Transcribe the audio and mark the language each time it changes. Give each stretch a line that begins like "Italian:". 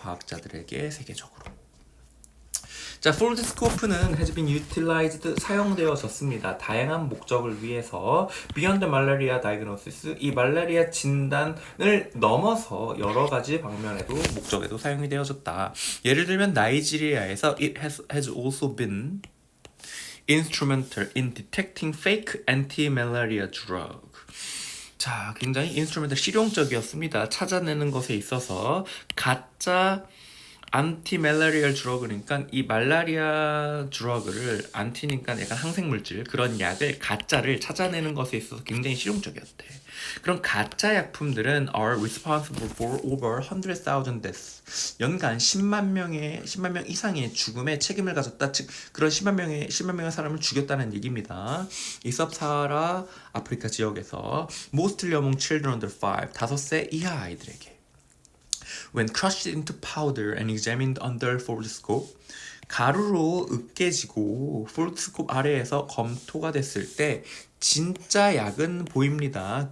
Korean: 과학자들에게 세계적으로. 자, 폴드 스코프는
English: has been utilized
Korean: 사용되어졌습니다. 다양한 목적을 위해서
English: beyond malaria diagnosis
Korean: 이 말라리아 진단을 넘어서 여러 가지 방면에도 목적에도 사용이 되어졌다. 예를 들면 나이지리아에서
English: it has also been instrumental in detecting fake anti-malaria drug.
Korean: 자, 굉장히 인스트루멘탈 실용적이었습니다. 찾아내는 것에 있어서 가짜 안티멜라리얼 드러그니까 이 말라리아 드러그를 안티니까 약간 항생물질 그런 약을 가짜를 찾아내는 것에 있어서 굉장히 실용적이었대. 그럼 가짜 약품들은
English: are responsible for over 100,000 deaths.
Korean: 연간 10만 명 이상의 죽음에 책임을 가졌다. 즉 그런 10만 명의 사람을 죽였다는 얘기입니다. 이 섭사하라 아프리카 지역에서
English: mostly among children under 5,
Korean: 5세 이하 아이들에게.
English: When crushed into powder and examined under foldscope,
Korean: 가루로 으깨지고 폴드스코프 아래에서 검토가 됐을 때 진짜 약은 보입니다.